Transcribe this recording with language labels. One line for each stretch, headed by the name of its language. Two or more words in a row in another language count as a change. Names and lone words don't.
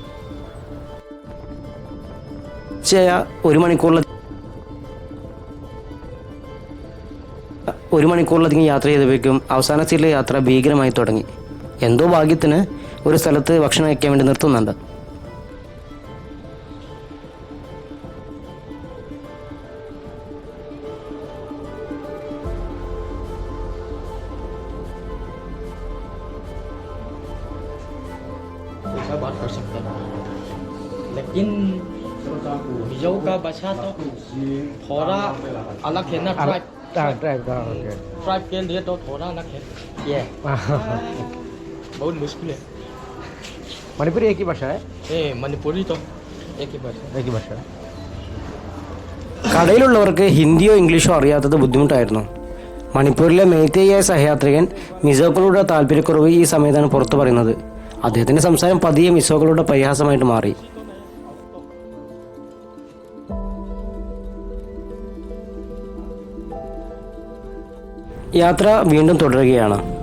Malayalam: ഒരു മണിക്കൂറിലധികം യാത്ര ചെയ്തപ്പോഴേക്കും അവസാന സീറ്റിലെ യാത്ര ഭീകരമായി തുടങ്ങി. എന്തോ ഭാഗ്യത്തിന് ഒരു സ്ഥലത്ത് ഭക്ഷണം കഴിക്കാൻ വേണ്ടി നിർത്തുന്നുണ്ട്.
Hindi: बात कर सकते हैं लेकिन हिजौ का बचा तो थोड़ा अलग है ना ट्राइब के लिए तो थोड़ा अलग है ये बहुत मुश्किल है। मणिपुरी एक ही भाषा है? मणिपुरी तो एक ही भाषा
Malayalam: കടയിലുള്ളവർക്ക് ഹിന്ദിയോ ഇംഗ്ലീഷോ അറിയാത്തത് ബുദ്ധിമുട്ടായിരുന്നു. മണിപ്പൂരിലെ മെയ്തേയായ സഹയാത്രികൻ മിസോക്കളുടെ താല്പര്യക്കുറവ് ഈ സമയത്താണ് പുറത്തു പറയുന്നത്. അദ്ദേഹത്തിൻ്റെ സംസാരം പതിയെ മിസോക്കളുടെ പരിഹാസമായിട്ട് മാറി. യാത്ര വീണ്ടും തുടരുകയാണ്.